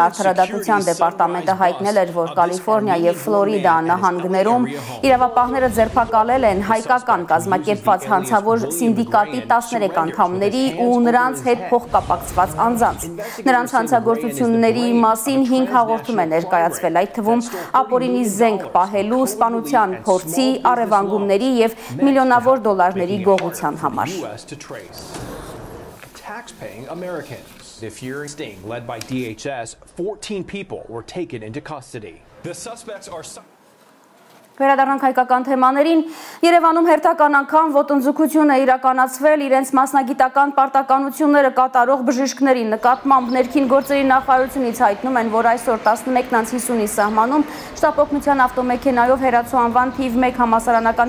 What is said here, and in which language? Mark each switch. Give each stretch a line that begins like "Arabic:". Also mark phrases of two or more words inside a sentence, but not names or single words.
Armenian: արդարադատության դեպարտամենտը հայտնել էր, որ Կալիֆոռնիա եւ Ֆլորիդա նահանգներում իրավապահները ձերբակալել են հայկական կազմակերպված հանցավոր սինդիկատի 13 անդամների ու նրանց հետ փոխկապակցված անձանց։ Նրանց հանցագործությունների մասին 5 հաղորդում են կայացվել այդ թվում ապօրինի զենք պահելու, սպանության փորձի, առևանգումների եւ միլիոնավոր դոլարների գողության համար։
English: Tax-paying Americans. This year's sting led by DHS, 14 people were taken into custody. The suspects are
Armenian: Վերադառնանք հայկական թեմաներին, Երևանում հերթական անգամ ոտնձգություն է իրականացվել իրենց մասնագիտական պարտականությունները կատարող բժիշկների նկատմամբ ներքին գործերի նախարարությունից հայտնում են, որ այսօր 11:50-ի սահմանում շտապօգնության ավտոմեքենայով Հերացու անվան թիվ 1 համալսարանական